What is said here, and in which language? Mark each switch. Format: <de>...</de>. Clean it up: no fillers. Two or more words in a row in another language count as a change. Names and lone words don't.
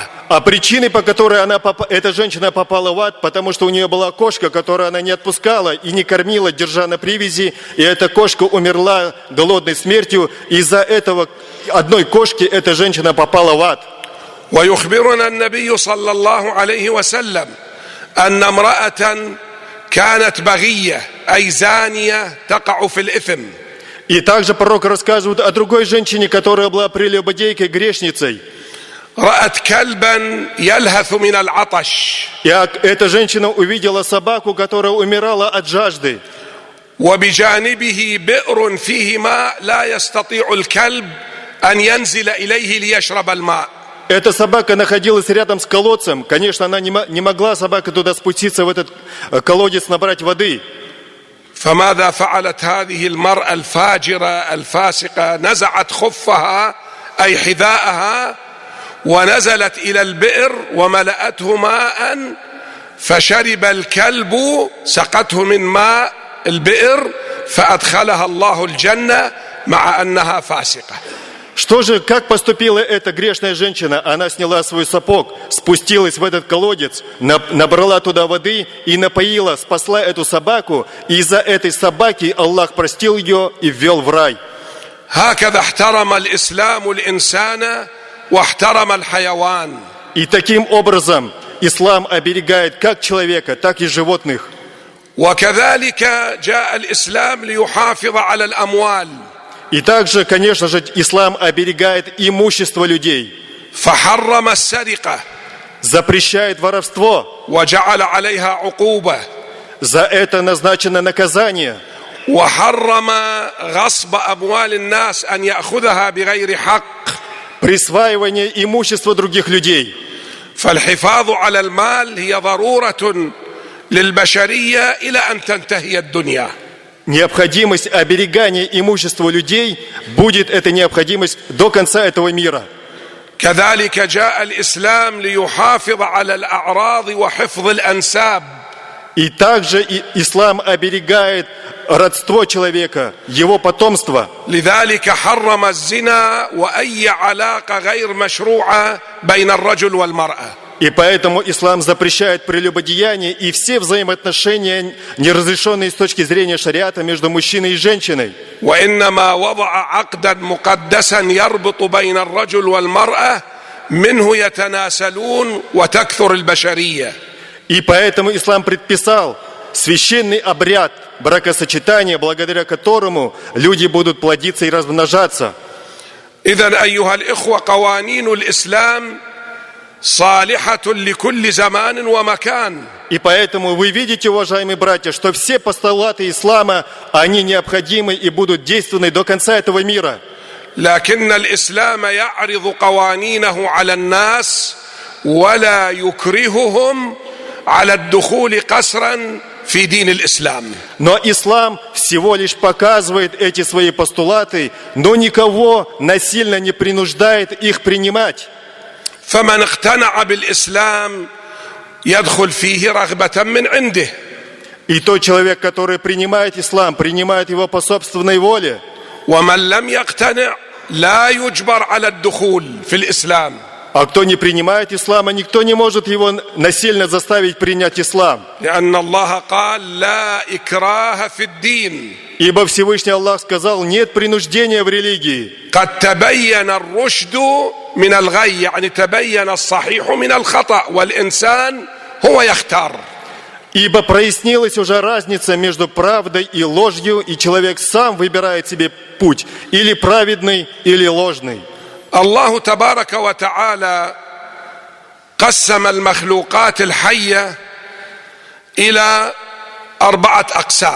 <ru>А причиной, по которой эта женщина попала в ад, потому что у нее была кошка, которую она не отпускала и не кормила, держа на привязи, и эта кошка умерла голодной смертью. Из-за этого одной кошки эта женщина попала в ад.</ru> <ar>ويخبرنا النبي صلى الله عليه وسلم أن امرأة كانت بغية أي زانية تقع في الإثم.</ar> <ru>И также пророк рассказывает о другой женщине, которая была прелюбодейкой, грешницей.</ru> <ar>رأت كلبا يلهث من العطش.</ar> <ru>И эта женщина увидела собаку, которая умирала от жажды.</ru> <ar>وبجانبه بئر فيه ماء لا يستطيع الكلب أن ينزل إليه ليشرب الماء.</ar> <ru>Эта собака находилась рядом с колодцем. Конечно, она не могла, собака, туда спуститься, в этот колодец, набрать воды.</ru> <ar>فماذا فعلت هذه المرأة الفاجرة الفاسقة؟ نزعت خفها أي حذاءها ونزلت إلى البئر وملأته ماء فشرب الكلب سقته من ماء البئر فأدخلها الله الجنة مع أنها فاسقة.</ar> <ru>Что же, как поступила эта грешная женщина? Она сняла свой сапог, спустилась в этот колодец, набрала туда воды и напоила, спасла эту собаку. И из-за этой собаки Аллах простил ее и ввел в рай.</ru> <ar>هكذا احترم الإسلام الإنسان واحترم الحيوان.</ar> <ru>И таким образом ислам оберегает как человека, так и животных.</ru> <ar>وكذلك جاء الإسلام ليحافظ على الأموال.</ar> <ru>И также, конечно же, ислам оберегает имущество людей.</ru> <ar>فحرم السرقة.</ar> <ru>Запрещает воровство.</ru> <ar>وجعل عليها عقوبة.</ar> <ru>За это назначено наказание.</ru> <ar>وحرم غصب أموال الناس أن يأخذها بغير حق.</ar> <ru>Присваивание имущества других людей.</ru> <ar>فالحفاظ على المال هي ضرورة للبشرية إلى أن تنتهي الدنيا.</ar> <ru>Необходимость оберегания имущества людей будет эта необходимость до конца этого мира.</ru> <ar>كذلك جاء الإسلام ليحافظ على الأعراض وحفظ الأنساب.</ar> <ru>И также ислам оберегает родство человека, его потомство.</ru> <ar>لذلك حرم الزنا وأي علاقة غير مشروعة بين الرجل والمرأة.</ar> <ru>И поэтому ислам запрещает прелюбодеяние и все взаимоотношения, неразрешенные с точки зрения шариата, между мужчиной и женщиной.</ru> <ar>وإنما وضع عقدا مقدسا يربط بين الرجل والمرأة منه يتناسلون وتكثر البشرية.</ar> <ru>И поэтому ислам предписал священный обряд бракосочетания, благодаря которому люди будут плодиться и размножаться.</ru> <ar>إذن أيها الإخوة قوانين الإسلام صالحة لكل زمان ومكان.</ar> <ru>И поэтому вы видите, уважаемые братья, что все постулаты ислама, они необходимы и будут действенны до конца этого мира.</ru> <ar>لكن الإسلام يعرض قوانينه على الناس ولا يكرههم على الدخول قسرا في دين الإسلام.</ar> <ru>Но ислам всего лишь показывает эти свои постулаты, но никого насильно не принуждает их принимать.</ru> <ar>فمن اقتنع بالإسلام يدخل فيه رغبة من عنده.</ar> <ru>И тот человек, который принимает ислам, принимает его по собственной воле.</ru> <ar>ومن لم يقتنع لا يجبر على الدخول في الإسلام.</ar> <ru>А кто не принимает ислама, никто не может его насильно заставить принять ислам.</ru> <ar>لأن الله قال لا إكراه في الدين.</ar> <ru>Ибо Всевышний Аллах сказал, нет принуждения в религии.</ru> <ar>قد تبين الرشد من الغي يعني تبين الصحيح من الخطأ والإنسان هو يختار.</ar> <ru>Ибо прояснилась уже разница между правдой и ложью, и человек сам выбирает себе путь, или праведный, или ложный.</ru> <ar>الله تبارك وتعالى قسم المخلوقات الحية إلى 4 أقسام.</ar>